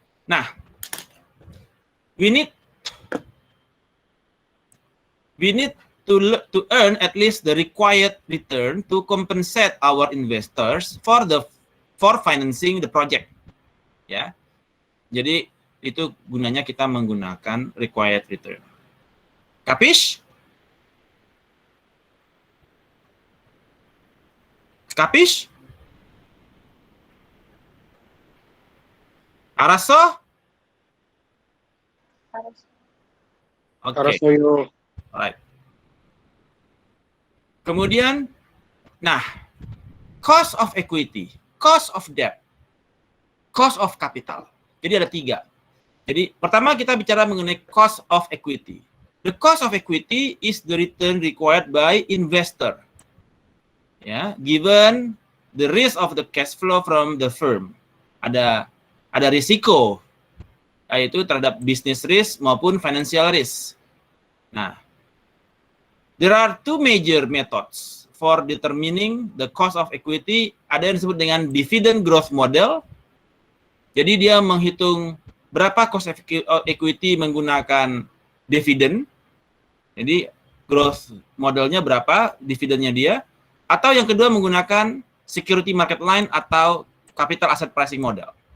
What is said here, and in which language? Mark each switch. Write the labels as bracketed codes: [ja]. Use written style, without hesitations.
[en] Nah, we need to earn at least the required return to compensate our investors for financing the project. [id] Ya. Jadi itu gunanya kita menggunakan required return. [it] Kapish? Kapish? [ko] Araso? [id] Harus. [en] Oke. Alright. [id] Kemudian, nah, cost of equity, cost of debt, cost of capital. Jadi ada 3. Jadi pertama kita bicara mengenai cost of equity. [en] The cost of equity is the return required by investor. Ya, given the risk of the cash flow from the firm. [id] Ada risiko, yaitu terhadap business risk maupun financial risk. [en] Nah, there are 2 major methods for determining the cost of equity. [id] Ada yang disebut dengan dividend growth model. Jadi dia menghitung berapa cost of equity menggunakan dividen. Jadi growth modelnya berapa, dividennya dia. Atau yang kedua menggunakan security market line atau capital asset pricing model.